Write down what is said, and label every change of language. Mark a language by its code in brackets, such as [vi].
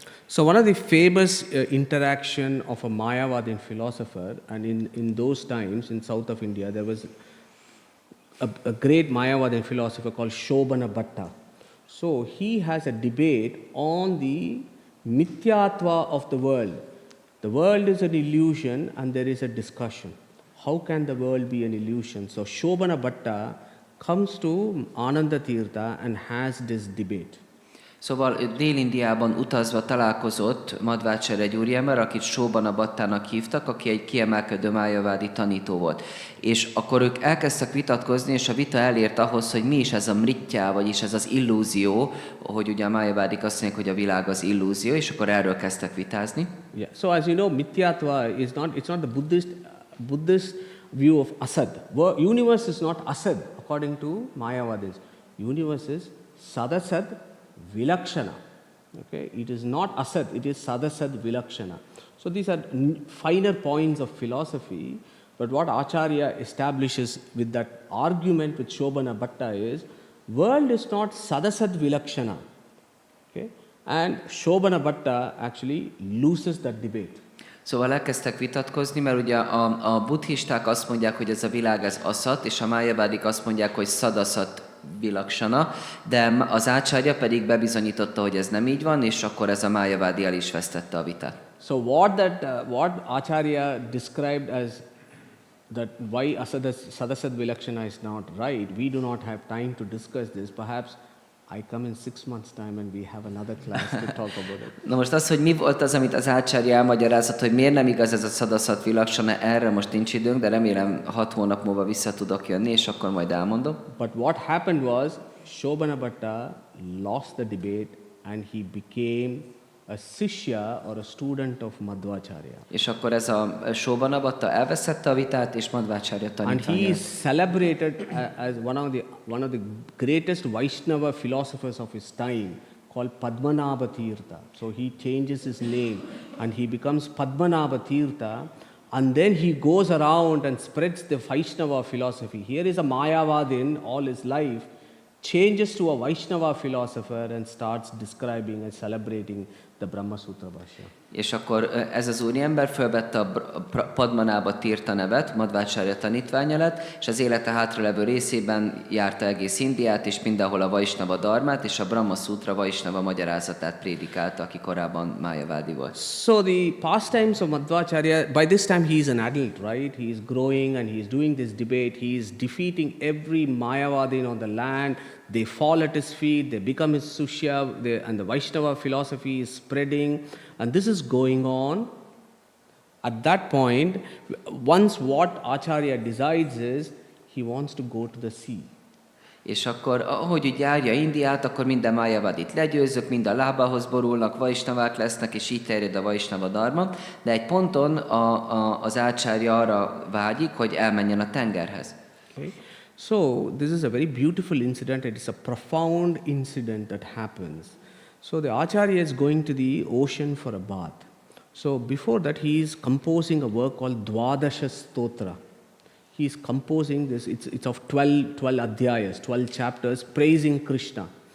[en] So one of the famous interaction of a Mayavadin philosopher, and in those times in south of India there was a great Mayavadi philosopher called Shobana Bhatta. So he has a debate on the mithyatva of the world. The world is an illusion and there is a discussion. How can the world be an illusion? So Shobana Bhatta comes to Ananda Tirtha and has this debate. [hu] Szóval Dél-Indiában utazva találkozott Madhvácárya egy úriember, akit Shobana Bhattának hívtak, aki egy kiemelkedő májavádi tanító volt. És akkor ők elkezdtek vitatkozni, és a vita elért ahhoz, hogy mi is ez a mrittyá, vagyis ez az illúzió, hogy ugye a májavádik azt mondják, hogy a világ az illúzió, és akkor erről kezdtek vitázni. [en] Yeah. So as you know, mithyatva it's not the Buddhist view of asad. Universe is not asad according to Mayavadis. Universe is sadasad vilakshana. Okay, it is not asad, it is sadasad vilakshana. So these are finer points of philosophy, but what Acharya establishes with that argument with Shobana Bhatta is, world is not sadasad vilakshana. Okay, and Shobana Bhatta actually loses that debate. [hu] Szóval elkezdtek vitatkozni, mert ugye a buddhisták azt mondják, hogy ez a világ ez aszat, és a májavádik azt mondják, hogy szadaszat vilaksana, de az Acharya pedig bebizonyította, hogy ez nem így van, és akkor ez a májavádi el is vesztette a vitát. [en] So what Acharya described as that why sadasad vilakshana is not right, we do not have time to discuss this. Perhaps I come in 6 months' time and we have another class to talk about it. [hu] Na most az, hogy mi volt az, amit az Acharya elmagyarázott, hogy miért nem igaz ez a szadaszat vilaksana, erre most nincs időnk, de remélem 6 hónap múlva vissza tudok jönni, és akkor majd elmondom. [en] But what happened was, Shobana Bhatta lost the debate and he became a sishya or a student of Madhvácárya. [hu] És akkor ez a Shobana Bhatta elveszette a vitát, és Madhvácárya tanítványa. [en] And he is celebrated as one of the greatest Vaishnava philosophers of his time, called Padmanabha Tirtha. So he changes his name and he becomes Padmanabha Tirtha, and then he goes around and spreads the Vaishnava philosophy. Here is a Mayavadin all his life, changes to a Vaishnava philosopher and starts describing and celebrating the Brahma Sutra Bhashya. [hu] És akkor ez az úriember fölvette a Padmanába Tirtha nevet, Madhvácárya tanítványa lett, és az élete hátralevő részében járta egész Indiát, és mindenhol a Vaisnava dharmát, és a Brahma Sutra Vaisnava magyarázatát prédikálta, aki korábban májavádi volt. [en] So the pastimes of Madhvácárya, by this time he is an adult, right? He is growing and he is doing this debate. He is defeating every Mayavadin on the land. They fall at his feet, they become his Sushya, and the Vaishnava philosophy is spreading, and this is going on. At that point, once what Acharya decides is, he wants to go to the sea. [hu] És akkor, ahogy úgy járja Indiát, akkor minden májavadit legyőzök, mind a lábához borulnak, vaisnavák lesznek, és így terjed a vaisnava dharma, de egy ponton az Acharya arra vágyik, hogy elmenjen a tengerhez. [en] Okay. So this is a very beautiful incident. It is a profound incident that happens. So the Acharya is going to the ocean for a bath. So before that, he is composing a work called Dwadasha Stotra. He is composing this. It's of 12 adhyayas, 12 chapters, praising Krishna.